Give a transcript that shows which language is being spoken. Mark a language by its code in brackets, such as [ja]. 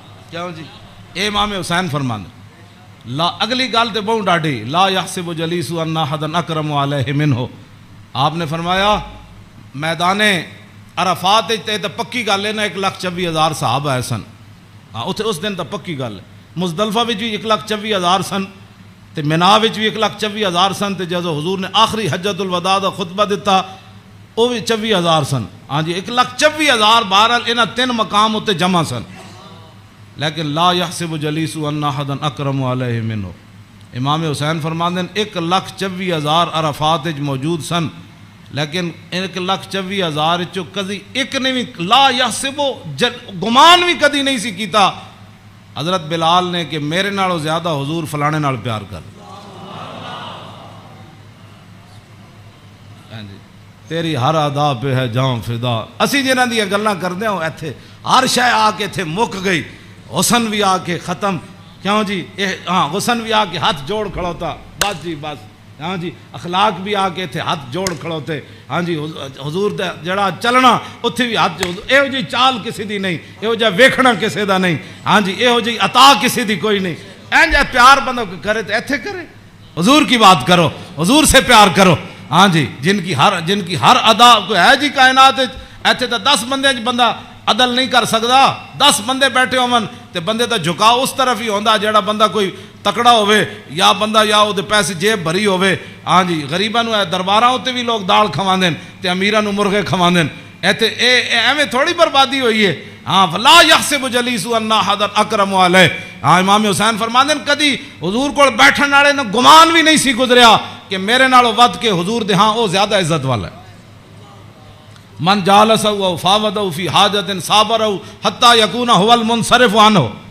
[pa] کیوں جی اے امام حسین فرمانے لا اگلی گال تے بہت ڈاڑی [ar] لا یحسب جلیس ان احد اکرم علیہ منہ. [pa] آپ نے فرمایا میدان عرفات تے تو پکی گل ہے نا 1,24,000 صحابہ ہے سن. ہاں اتنے اس دن تو پکی گل ہے. مزدلفہ بھی 1,24,000 سن تے مینا بھی 1,24,000 سن تے جدو حضور نے آخری حجت الوداع دا خطبہ دیتا وہ بھی 24,000 سن. ہاں جی 1,24,000 بہرحال انہاں 3 مقام اتنے جمع سن. [ar] لیکن لا یحسب جلیس ان احدا اکرم علیہ منہ. [pa] امام حسین فرماندے ہیں 1,24,000 عرفات موجود سن لیکن 1,24,000 چو کدی ایک نے بھی لا یحسب گمان بھی کدی نہیں سی کیتا حضرت بلال نے کہ میرے نالوں زیادہ حضور فلانے نال پیار کر. [ur] تیری ہر ادا پہ ہے جاں فدا. [pa] اسی جنہاں دیاں گلاں کردے ہوں ایتھے ہر شے آ کے ایتھے مک گئی. حسن بھی آ کے ختم. کیوں جی ہاں حسن بھی آ کے ہاتھ جوڑ کھڑوتا بس جی بس. ہاں جی اخلاق بھی آ کے تھے ہاتھ جوڑ کھڑوتے. ہاں جی حضور دا جڑا چلنا اتھے بھی ہاتھ جوڑ. یہو جی چال کسی دی نہیں, یہو جا ویکھنا کسی دا نہیں. ہاں جی یہو جی عطا کسی دی کوئی نہیں. اینج پیار بندہ کرے تو ایتھے کرے. [ur] حضور کی بات کرو, حضور سے پیار کرو. [pa] ہاں جی جن کی ہر ادا کوئی ہے جی کائنات ایتھے تو 10 بندے بندہ عدل نہیں کر سکتا. 10 بندے بیٹھے ہون تے بندے دا جھکاؤ اس طرف ہی ہوندا جڑا بندہ کوئی تکڑا ہوئے یا بندہ یا وہ پیسے جیب بھری ہوئے. ہاں جی غریباں نو درباراں تے بھی لوگ دال کھواندے تے امیراں نو مرغے کھواندے. ایتھے ایویں تھوڑی بربادی ہوئی ہے. ہاں [ar] فلا یحسب جلیس ان احدا اکرم علیہ. [pa] ہاں امام حسین فرماندے کدی حضور کول بیٹھن والے نو گمان بھی نہیں سی گزریا کہ میرے نالوں ود کے حضور دے ہاں وہ زیادہ عزت والا ہے. [ar] من جالسہ و فاوضہ فی حاجت صابرہ حتی یکون هو المنصرف عنہ.